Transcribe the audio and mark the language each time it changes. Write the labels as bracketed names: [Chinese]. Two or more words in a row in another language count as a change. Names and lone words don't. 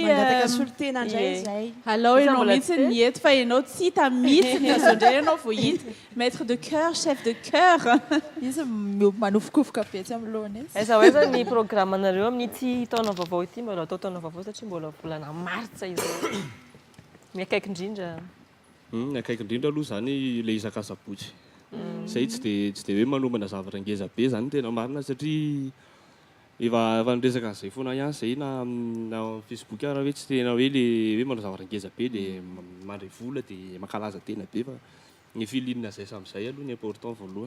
[Malagasy] mangataka solitena indray zay. Alao ianao mihitsy ny eto fa ianao tsy hita mihitsy ny indray ianao vao hita [French] maître de cœur, chef de cœur. [Malagasy] Izy manofokofoka betsy amin'ny lohany. Aiza hoaiza ny programanareo amin'ity taona vaovao ity mbola atao taona vaovao satria mbola volana martsa izao. Miakaiky indrindra. Akaiky indrindra aloha zany le isakasabotsy. Zay tsy dia hoe manomana zavatra ngeza be zany tena marina satria efa niresaka an'izay foana ihany zay na Facebook raha hoe tsy tena hoe le hoe manao zavatra ngeza be dia mandray vola dia mankalaza tena be fa ny filinina zay sam'izay aloha ny important voalohany.